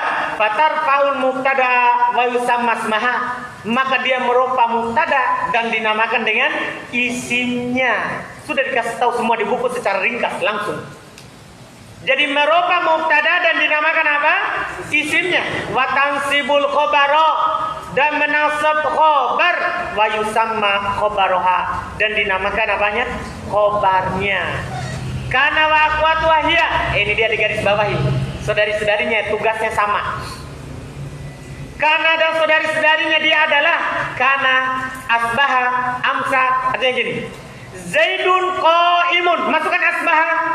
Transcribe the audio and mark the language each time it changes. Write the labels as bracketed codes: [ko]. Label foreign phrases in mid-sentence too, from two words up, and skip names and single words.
[ar] فترفع المبتدأ ويسمى اسمها. [id] Maka dia merupa mubtada dan dinamakan dengan isimnya. Sudah dikasih tahu semua di buku secara ringkas langsung. Jadi merupa mubtada dan dinamakan apa? Isimnya. [ar] وتنصب الخبر, [id] dan menasab khabar, [ar] ويسمى خبرها, [id] dan dinamakan apanya? Khabarnya. [ar] كان وأخوات وهي, [id] ini dia di garis bawahi. Saudari-saudarinya tugasnya sama. Kana dan saudari-saudarinya dia adalah kana, asbaha, amsa. Artinya gini, [ar] زيد قائم, [id] masukkan asbaha.